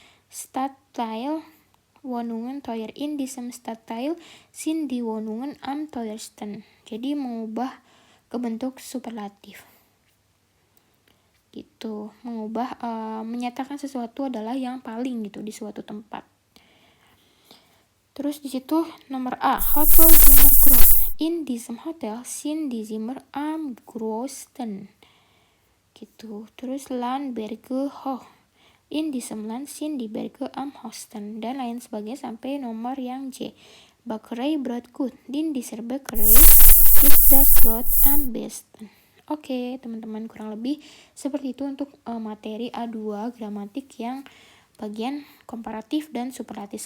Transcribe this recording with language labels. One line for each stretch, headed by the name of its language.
German: Stadtteil Wohnungen teuer, in diesem Stadtteil sind die Wohnungen am teuersten.
Indonesian: Jadi mengubah ke bentuk superlatif. Gitu, mengubah menyatakan sesuatu adalah yang paling gitu di suatu tempat. Terus di situ nomor A,
German: Hotel Zimmer groß. In diesem Hotel sind die Zimmer am größten.
Indonesian: Gitu. Terus
German: Land Berge hoch. In diesem Land sind die Berge am höchsten
Indonesian: dan lain sebagainya sampai nomor yang J.
German: Bäckerei Brotgut. In dieser Bäckerei ist das Brot am besten.
Indonesian: Oke, teman-teman, kurang lebih seperti itu untuk materi A2 gramatik yang bagian komparatif dan superlatif.